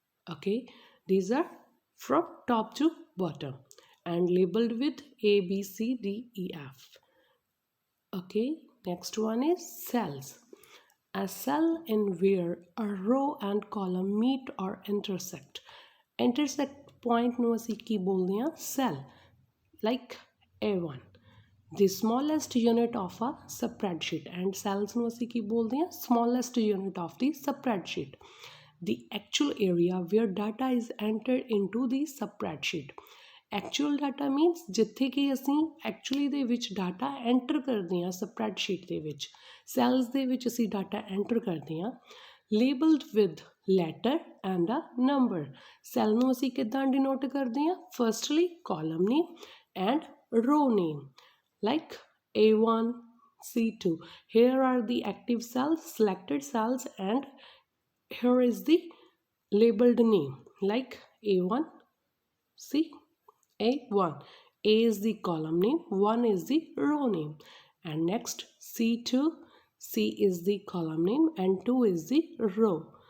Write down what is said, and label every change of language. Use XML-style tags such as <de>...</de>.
<en>Okay, these are from top to bottom and labeled with A, B, C, D, E, F. Okay, next one is cells. A cell in where a row and column meet or intersect.</en> <pa>Intersect point ਨੂੰ ਅਸੀਂ ਕੀ ਬੋਲਦੇ ਹਾਂ?</pa> <en>Cell. Like A1, the smallest unit of a spreadsheet, and cells</en> <pa>ਨੂੰ ਅਸੀਂ ਕੀ ਬੋਲਦੇ ਹਾਂ?</pa> <en>Smallest unit of the spreadsheet. The actual area where data is entered into the spreadsheet. Actual data means</en> <pa>ਜਿੱਥੇ ਕਿ ਅਸੀਂ ਐਕਚੁਅਲੀ ਦੇ ਵਿੱਚ ਡਾਟਾ ਐਂਟਰ ਕਰਦੇ ਹਾਂ ਸਪਰੈਡਸ਼ੀਟ ਦੇ ਵਿੱਚ। ਸੈਲਸ ਦੇ ਵਿੱਚ ਅਸੀਂ ਡਾਟਾ ਐਂਟਰ ਕਰਦੇ ਹਾਂ।</pa> <en>Labelled with letter and a number.</en> <pa>Cell ਨੂੰ ਅਸੀਂ ਕਿੱਦਾਂ ਡਿਨੋਟ ਕਰਦੇ ਹਾਂ?</pa> <en>Firstly column name and row name, like A1, C2. Here are the active cells, selected cells, and here is the labeled name like A1, C, A1. A is the column name, 1 is the row name, and next C2, C is the column name and 2 is the row.</en>